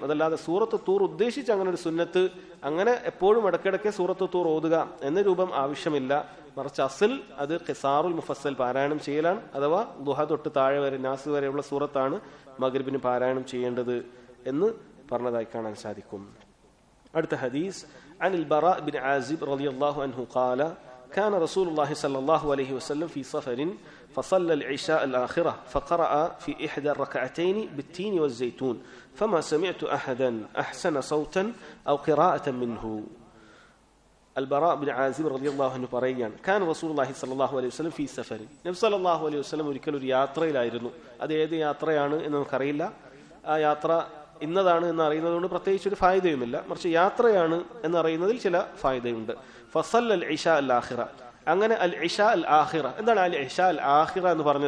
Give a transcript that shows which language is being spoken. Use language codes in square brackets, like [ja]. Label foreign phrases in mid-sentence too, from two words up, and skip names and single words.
[ml] അതല്ലാതെ സൂറത്ത് തൂർ ഉദ്ദേശിച്ച് അങ്ങനെ ഒരു സുന്നത്ത്, അങ്ങനെ എപ്പോഴും ഇടയ്ക്കിടയ്ക്ക് സൂറത്ത് തൂർ ഓതുക എന്ന രൂപം ആവശ്യമില്ല. മറിച്ച് അസിൽ അത് [ar] قصار المفصل [ml] പാരായണം ചെയ്യലാണ്. അഥവാ ദുഹ തൊട്ട് താഴെ വരെ നാസ് വരെയുള്ള സൂറത്താണ് മഗ്രിബിന് പാരായണം ചെയ്യേണ്ടത് എന്ന് പറഞ്ഞതായി കാണാൻ സാധിക്കും. അടുത്ത ഹദീസ് [ar] عن البراء بن عازب رضي الله عنه قال كان رسول الله صلى الله عليه وسلم في سفر فصلى العشاء الآخرة فقرأ في إحدى الركعتين بالتين والزيتون فما سمعت أحدا أحسن صوتا أو قراءة منه. البراء بن عازب رضي الله عنه പറയുകയാണ്, كان رسول الله صلى الله عليه وسلم في سفر. [ml] നബി [ar] صلى الله عليه وسلم [ml] ഒരിക്കൽ ഒരു യാത്രയിലായിരുന്നു. അത് ഏത് യാത്രയാണ് എന്ന് നമുക്കറിയില്ല. ആ യാത്ര ഇന്നതാണ് എന്ന് അറിയുന്നത് കൊണ്ട് പ്രത്യേകിച്ച് ഒരു ഫായിദയുമില്ല. മറിച്ച് യാത്രയാണ് എന്നറിയുന്നതിൽ ചില ഫായിദയുണ്ട്. [ar] فصلى العشاء الآخرة. [ml] അങ്ങനെ [ar] العشاء الآخرة, [ml] എന്താണ് [ar] العشاء الآخرة [ml] എന്ന് പറഞ്ഞത്?